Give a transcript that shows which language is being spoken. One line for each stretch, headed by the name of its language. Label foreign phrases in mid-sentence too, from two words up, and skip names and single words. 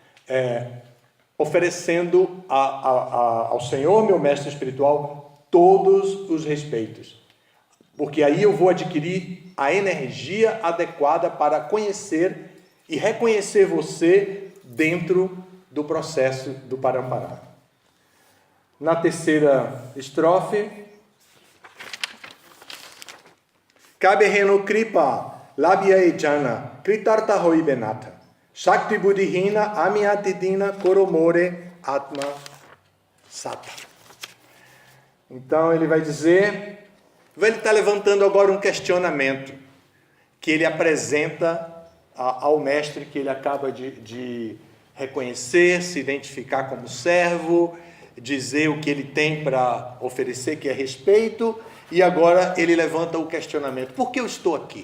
Portuguese: Oferecendo ao Senhor, meu mestre espiritual, todos os respeitos. Porque aí eu vou adquirir a energia adequada para conhecer e reconhecer você dentro do processo do Parampará. Na terceira estrofe,
Bangla: কবে হেন কৃপা লভিব জন কৃতার্থ হইব নাথ শক্তি বুদ্ধিহীন আমি অতি দীন কর মোরে আত্ম সাথ.
Portuguese: Então ele vai dizer, ele está levantando agora um questionamento que ele apresenta ao mestre que ele acaba de reconhecer, se identificar como servo, dizer o que ele tem para oferecer, que é respeito, e agora ele levanta o questionamento: por que eu estou aqui?